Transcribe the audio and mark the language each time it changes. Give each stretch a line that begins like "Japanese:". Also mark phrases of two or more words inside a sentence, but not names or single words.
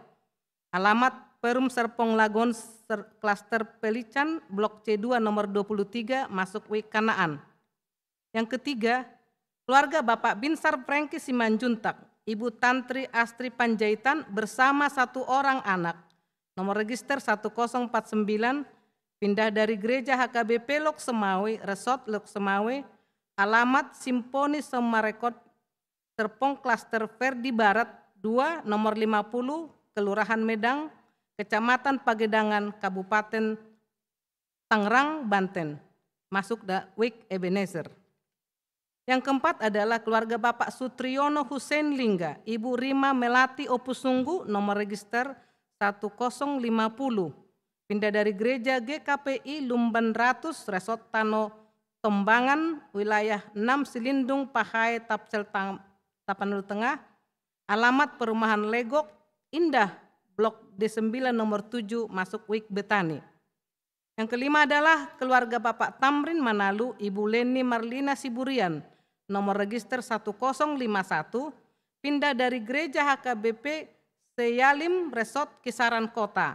Indonesian: Alamat Perum Serpong Lagon, Klaster Pelican, Blok C2 nomor 23, masuk Wik Kanaan. Yang ketiga, keluarga Bapak Binsar Franky Simanjuntak, Ibu Tantri Astri Panjaitan bersama satu orang anak, nomor register 1049, pindah dari gereja HKBP Lok Semawe, Resort Lok Semawe, alamat Simponi Semarekot, Serpong Klaster Verdi Barat 2, nomor 50, Kelurahan Medang, Kecamatan Pagedangan, Kabupaten Tangerang, Banten, masuk Wik Ebenezer. Yang keempat adalah keluarga Bapak Sutriyono Hussein Lingga, Ibu Rima Melati Opusunggu, nomor register 1050, pindah dari gereja GKPI Lumban Ratus, Resort Tano Tombangan, wilayah 6 Silindung, Pahai, Tapsel, Tapanuli Tengah, alamat Perumahan Legok, Indah, Blok D9 nomor 7, masuk Wik Betani. Yang kelima adalah keluarga Bapak Tamrin Manalu, Ibu Leni Marlina Siburian, nomor register 1051, pindah dari gereja HKBP Seyalim Resort Kisaran Kota.